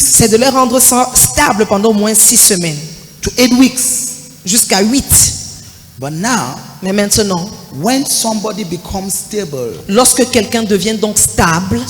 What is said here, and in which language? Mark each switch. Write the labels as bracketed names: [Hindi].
[French] c'est de les rendre stables pendant au moins 6 semaines, [English] to 8 weeks. [French] jusqu'à 8. [English] But now, [French] Mais maintenant, [English] when somebody becomes stable, [French] lorsque quelqu'un devient donc stable,